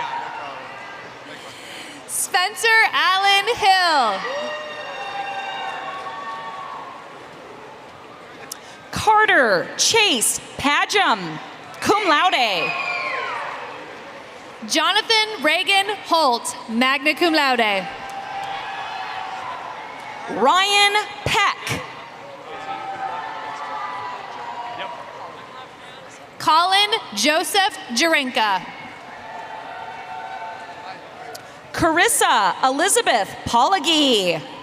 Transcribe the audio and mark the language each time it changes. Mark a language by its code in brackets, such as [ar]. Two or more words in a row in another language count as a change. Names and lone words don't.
[en] Spencer Allen Hill. Carter Chase Padgham, [la] cum laude. [en] Jonathan Reagan Holt, [la] magna cum laude. [en] Ryan Peck. Colin Joseph Jarenka. Carissa Elizabeth Polagi.